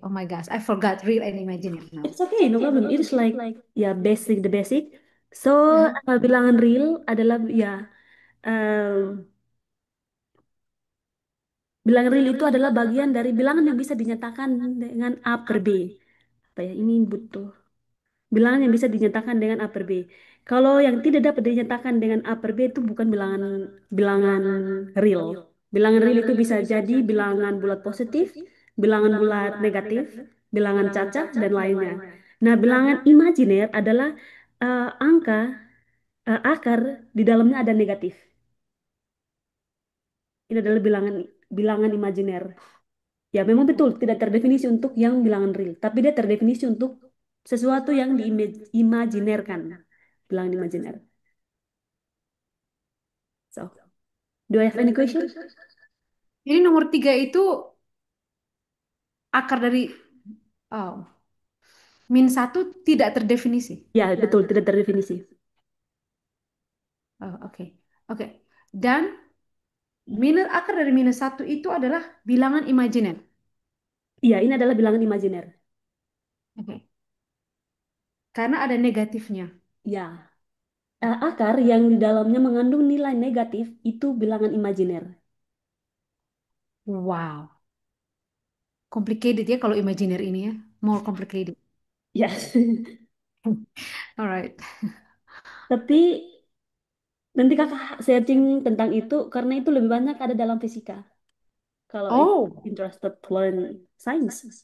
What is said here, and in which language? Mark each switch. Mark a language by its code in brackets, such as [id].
[en] Oh my gosh, I forgot real and imaginary now. It's okay, no problem. It's like ya basic the basic. So Uh-huh. [id] bilangan real adalah ya em, bilangan real itu adalah bagian dari bilangan yang bisa dinyatakan dengan A per B. Apa ya? Ini butuh bilangan yang bisa dinyatakan dengan A per B. Kalau yang tidak dapat dinyatakan dengan A per B itu bukan bilangan bilangan real. Bilangan real itu bisa jadi bilangan bulat positif, bilangan bulat negatif, bilangan cacah dan lainnya. Nah, bilangan imajiner adalah angka akar di dalamnya ada negatif. Ini adalah bilangan bilangan imajiner. Ya, memang betul tidak terdefinisi untuk yang bilangan real, tapi dia terdefinisi untuk sesuatu yang diimajinerkan. Bilangan imajiner. [en] So, do I have any question? [id] Jadi nomor 3 itu akar dari oh, min satu tidak terdefinisi. Ya, betul tidak terdefinisi. Oh, oke. Oke. Dan akar dari minus satu itu adalah bilangan imajiner. Iya, ini adalah bilangan imajiner. Oke. Karena ada negatifnya. Ya, akar yang di dalamnya mengandung nilai negatif itu bilangan imajiner. Wow. Complicated ya kalau imajiner ini ya. [en] More complicated. [id] Ya, [en] Alright. [id] tapi nanti kakak searching tentang itu karena itu lebih banyak ada dalam fisika. Kalau Oh, [en] interested learn science.